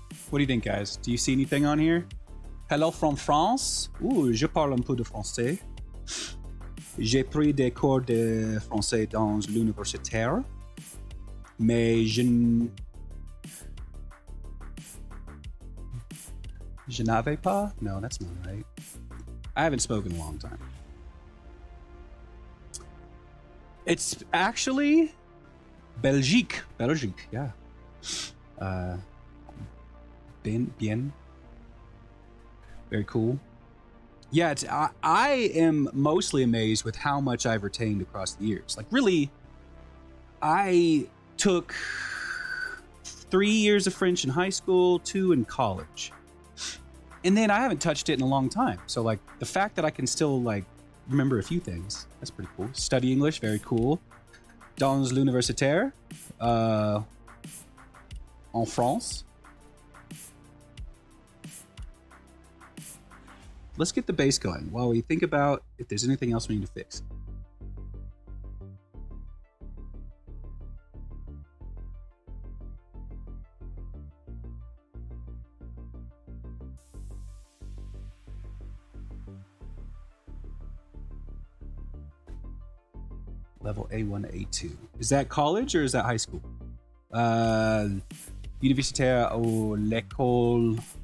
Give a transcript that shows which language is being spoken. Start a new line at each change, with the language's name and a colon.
English: What do you think, guys? Do you see anything on here? Hello from France.
French: Ouh, je parle un peu de français. J'ai pris des cours de français dans l'universitaire, mais je n'avais pas.
English: No, that's not right. I haven't spoken in a long time. It's actually Belgique. Belgique, yeah. Bien. Very cool. Yeah, I am mostly amazed with how much I've retained across the years. Like, really, I took 3 years of French in high school, 2 in college. And then I haven't touched it in a long time. So, like, the fact that I can still, like, remember a few things, that's pretty cool. Study English, very cool.
French: Dans l'universitaire, en France.
English: Let's get the base going while we think about if there's anything else we need to fix. Level A1 to A2. Is that college or is that high school?
French: Universitaire ou l'école.